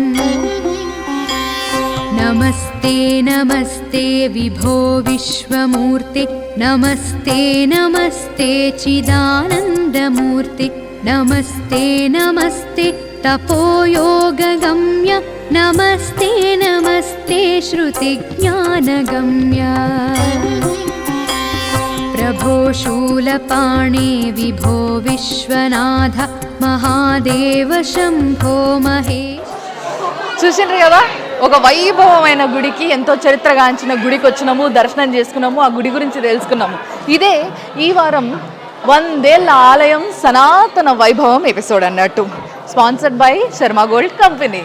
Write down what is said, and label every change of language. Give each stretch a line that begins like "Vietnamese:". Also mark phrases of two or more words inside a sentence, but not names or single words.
Sanskrit: नमस्ते नमस्ते विभो विश्वमूर्ते नमस्ते नमस्ते चिदानन्दमूर्ते नमस्ते नमस्ते तपोयोगगम्य नमस्ते नमस्ते श्रुतिज्ञानगम्य प्रभो शूलपाणे विभो विश्वनाथ महादेव शम्भो महेश.
Telugu: చూసిండ్రు కదా, ఒక వైభవమైన గుడికి, ఎంతో చరిత్రగాంచిన గుడికి వచ్చినాము, దర్శనం చేసుకున్నాము, ఆ గుడి గురించి తెలుసుకున్నాము. ఇదే ఈ వారం 100 ఏళ్ల ఆలయం సనాతన వైభవం ఎపిసోడ్ అన్నట్టు,
English: sponsored by
Telugu: శర్మ గోల్డ్ కంపెనీ.